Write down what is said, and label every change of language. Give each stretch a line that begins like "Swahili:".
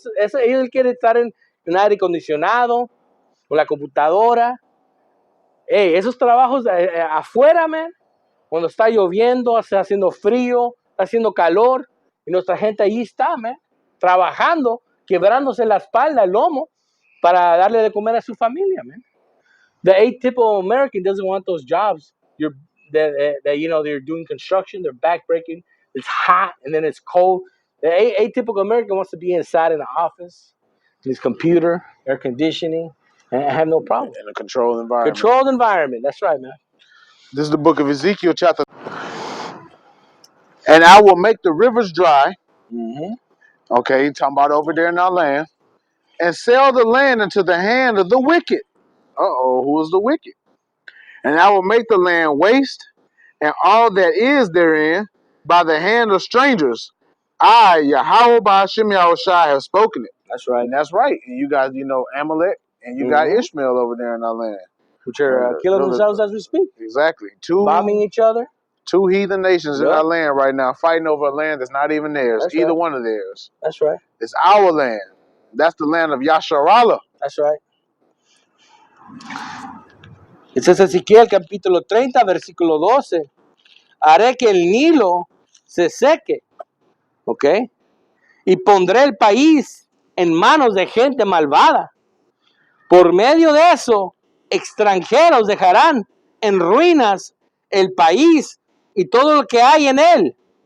Spanish: Ellos quieren estar en aire acondicionado, con la computadora. Hey, esos trabajos afuera, man, cuando está lloviendo, está haciendo frío, está haciendo calor, y nuestra gente ahí está, man, trabajando, quebrándose la espalda, el lomo, para darle de comer a su familia, man.
English: The atypical American doesn't want those jobs. That you know, they're doing construction, they're backbreaking, it's hot and then it's cold. The atypical American wants to be inside in the office, his computer, air conditioning, and have no problem. In a controlled environment. Controlled environment. That's right, man. This is the book of Ezekiel, chapter. And I will make the rivers dry. Mm-hmm. Okay, talking about over there in our land. And sell the land into the hand of the wicked. Who is the wicked? And I will make the land waste, and all that is therein, by the hand of strangers. I, Yahweh Ba'ashem Yahushai, have spoken it. That's right. And that's right. And you guys, you know, Amalek, and you got Ishmael over there in our land. Which are killing themselves as we speak. Exactly. Bombing each other. 2 heathen nations in our land right now, fighting over a land that's not even theirs, That's either right. one of theirs. That's right. It's our land. That's the land of Yasharallah. That's right.
Spanish: Este es Ezequiel capítulo 30, versículo 12. Haré que el Nilo se seque, ¿ok? Y pondré el país en manos de gente malvada. Por medio de eso, extranjeros dejarán en ruinas el país y todo lo que hay en él.